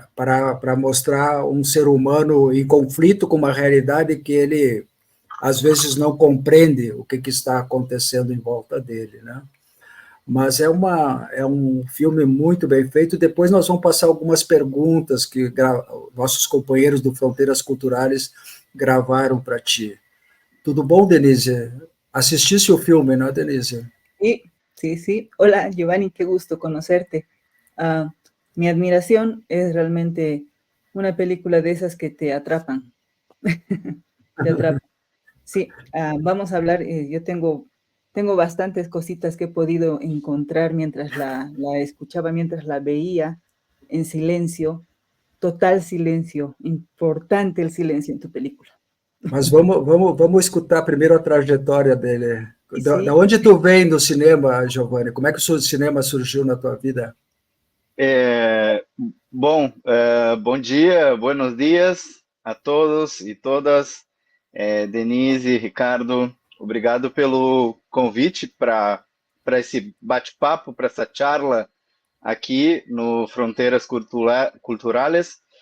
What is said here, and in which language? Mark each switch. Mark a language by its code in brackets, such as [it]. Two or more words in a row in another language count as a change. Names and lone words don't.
[pt] Para mostrar um ser humano em conflito com uma realidade que ele às vezes não compreende o que está acontecendo em volta dele, né? Mas é um filme muito bem feito. Depois nós vamos passar algumas perguntas que nossos companheiros do Fronteiras Culturais gravaram para ti. Tudo bom, Denise? Assististe o filme, não, Denise? [es] Sí, sí, sí. Hola, Giovanni, qué gusto conocerte. Mi admiración es realmente una película de esas que te atrapan. Te atrapan. Sí, vamos a hablar. Yo tengo bastantes cositas que he podido encontrar mientras la escuchaba, mientras la veía en silencio, total silencio, importante el silencio en tu película. [pt] Mas vamos escutar primeiro a trajetória dele. [es] Y [pt] Da [es] sí, [pt] onde tu vem no cinema, Giovanni? Como é que o cinema surgiu na tua vida? É, bom dia, [es] buenos dias [pt] a todos e todas. Denise, Ricardo, obrigado pelo convite para esse bate-papo, para essa charla aqui no Fronteiras Culturais.